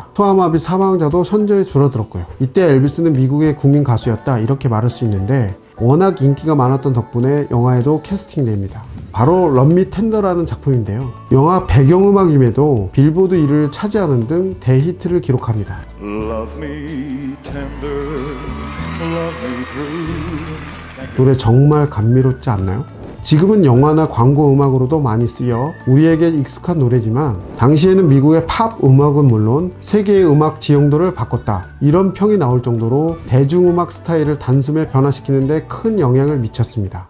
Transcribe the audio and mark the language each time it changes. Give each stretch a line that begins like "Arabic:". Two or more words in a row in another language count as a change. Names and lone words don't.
Korean: 소아마비 사망자도 현저히 줄어들었고요. 이때 엘비스는 미국의 국민 가수였다, 이렇게 말할 수 있는데 워낙 인기가 많았던 덕분에 영화에도 캐스팅됩니다. 바로 럼미 텐더라는 작품인데요. 영화 배경음악임에도 빌보드 1위를 차지하는 등 대히트를 기록합니다.
English: Love me tender, love me true.
Korean: 노래 정말 감미롭지 않나요? 지금은 영화나 광고 음악으로도 많이 쓰여 우리에게 익숙한 노래지만 당시에는 미국의 팝 음악은 물론 세계의 음악 지형도를 바꿨다, 이런 평이 나올 정도로 대중음악 스타일을 단숨에 변화시키는 데 큰 영향을 미쳤습니다.